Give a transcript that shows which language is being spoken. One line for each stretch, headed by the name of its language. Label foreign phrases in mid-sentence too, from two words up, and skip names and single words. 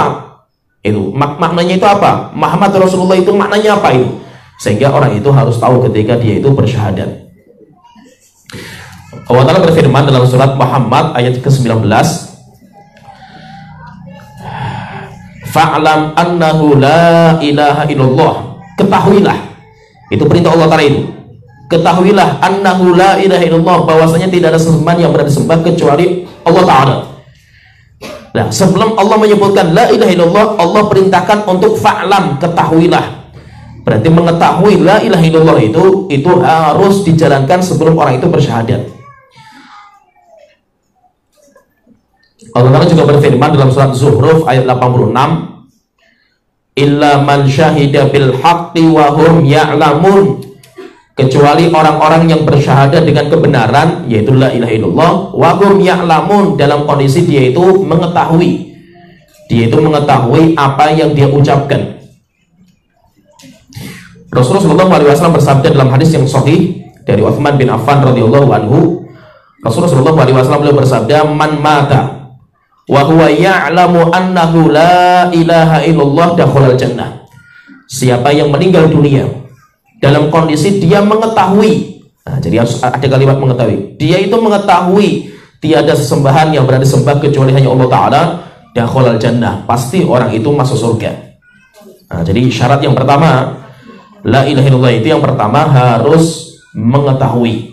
Indonesian: Itu maknanya itu apa? Muhammad Rasulullah itu maknanya apa itu? Sehingga orang itu harus tahu ketika dia itu bersyahadat. Allah Ta'ala berfirman dalam surat Muhammad ayat ke-19,
Arabic: فاعلم أنه لا إله إلا الله.
Indonesian: Ketahuilah, itu perintah Allah Ta'ala itu.
Arabic: Ketahuilah أنه لا إله إلا الله,
Indonesian: bahwasanya tidak ada sesembahan yang berada disembah kecuali Allah Ta'ala. Nah, sebelum Allah menyebutkan
Arabic: لا إله إلا الله,
Indonesian: Allah perintahkan untuk fa'lam, ketahuilah. Berarti mengetahui
Arabic: لا إله إلا الله
Indonesian: itu harus dijalankan sebelum orang itu bersyahadat. Allah Ta'ala juga berfirman dalam surat Zuhruf ayat 86,
Arabic: إلا من شهد بالحق وهم يعلمون,
Indonesian: kecuali orang-orang yang bersyahadat dengan kebenaran, yaitu
Arabic: لا إله إلا الله, وهم يعلمون,
Indonesian: dalam kondisi dia itu mengetahui. Dia itu mengetahui apa yang dia ucapkan. Rasulullah SAW bersabda dalam hadis yang sahih dari Utsman bin Affan
Arabic: رضي الله عنه,
Indonesian: Rasulullah SAW beliau bersabda,
Arabic: من مات وهو يعلم أنه لا إله إلا الله دخل الجنة.
Indonesian: Siapa yang meninggal dunia dalam kondisi dia mengetahui, nah, jadi harus ada kalimat mengetahui, dia itu mengetahui tiada sesembahan yang berada disembah kecuali hanya Allah Ta'ala,
Arabic: دخل الجنة,
Indonesian: pasti orang itu masuk surga. Nah, jadi syarat yang pertama
Arabic: لا إله إلا الله
Indonesian: itu yang pertama harus mengetahui.